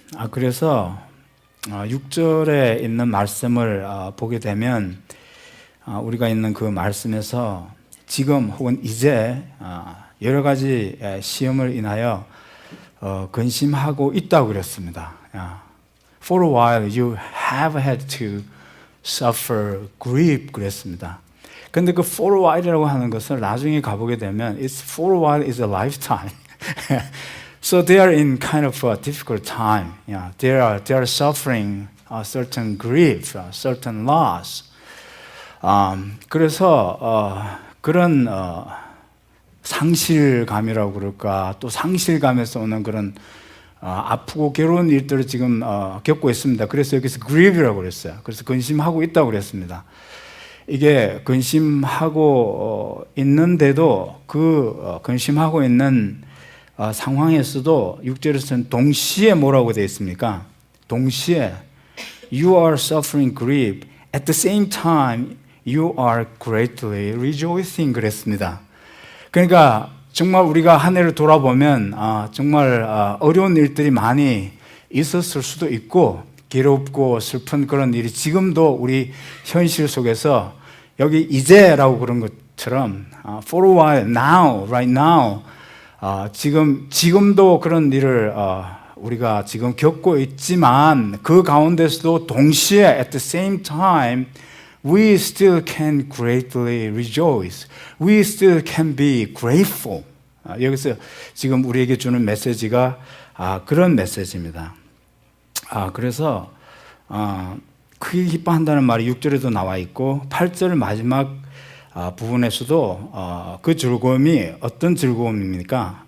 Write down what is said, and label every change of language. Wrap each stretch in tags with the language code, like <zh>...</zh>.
<ko>그래서 6절에 있는 말씀을 보게 되면 우리가 있는 그 말씀에서 지금 혹은 이제 여러 가지 시험을 인하여 근심하고 있다고 그랬습니다.</ko> <en>For a while you have had to suffer grief</en> <ko>그랬습니다.</ko> <en>근데 그 for a while이라고 하는 것을</en> <ko>나중에 가보게 되면</ko> <en>it's for a while is a lifetime. So they are in kind of a difficult time. They are suffering a certain grief, a certain loss.</en> <ko>그래서 그런 상실감이라고 그럴까, 또 상실감에서 오는 그런 아프고 괴로운 일들을 지금 겪고 있습니다. 그래서 여기서 grieve이라고 그랬어요. 그래서 근심하고 있다고 그랬습니다. 이게 근심하고 있는데도 그 근심하고 있는 상황에서도 6절에서는 동시에 뭐라고 되어 있습니까? 동시에</ko> <en>You are suffering grief. At the same time, you are greatly rejoicing</en> <ko>그랬습니다. 그러니까 정말 우리가 한 해를 돌아보면 정말 어려운 일들이 많이 있었을 수도 있고 괴롭고 슬픈 그런 일이 지금도 우리 현실 속에서 여기 이제라고 그런 것처럼</ko> <en>for a while, now, right now</en> <ko>지금도 그런 일을 우리가 지금 겪고 있지만 그 가운데서도 동시에</ko> <en>at the same time we still can greatly rejoice. We still can be grateful.</en> <ko>여기서 지금 우리에게 주는 메시지가 그런 메시지입니다. 그래서 크게 기뻐한다는 말이 6절에도 나와 있고 8절 마지막 부분에서도 그 즐거움이 어떤 즐거움입니까?</ko>